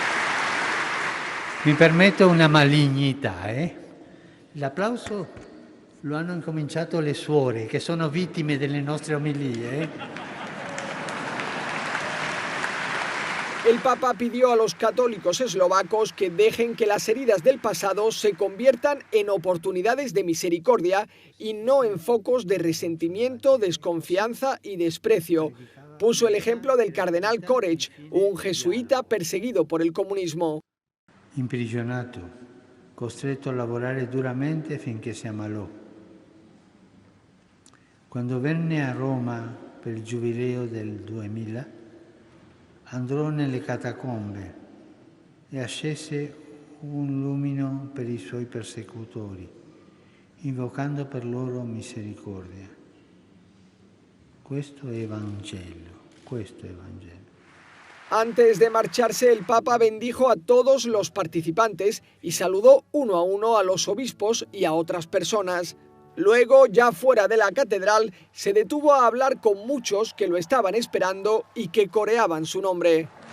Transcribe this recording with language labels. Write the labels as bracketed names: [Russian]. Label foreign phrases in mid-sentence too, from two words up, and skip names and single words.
[Italian] Mi permetto una malignità, L'applauso lo hanno incominciato le suore, che sono vittime delle nostre omilie. [Spanish] El Papa pidió a los católicos eslovacos que dejen que las heridas del pasado se conviertan en oportunidades de misericordia y no en focos de resentimiento, desconfianza y desprecio. Puso el ejemplo del cardenal Koreč, un jesuita perseguido por el comunismo. [Italian] Imprigionato, costretto a lavorare duramente finché si ammalò. Quando venne a Roma per il Giubileo del 2000, andò nelle catacombe e accese un lumino per i suoi persecutori, invocando per loro misericordia. Questo è Vangelo, questo è Vangelo. [Spanish] Antes de marcharse, el Papa bendijo a todos los participantes y saludó uno a uno a los obispos y a otras personas. Luego, ya fuera de la catedral, se detuvo a hablar con muchos que lo estaban esperando y que coreaban su nombre.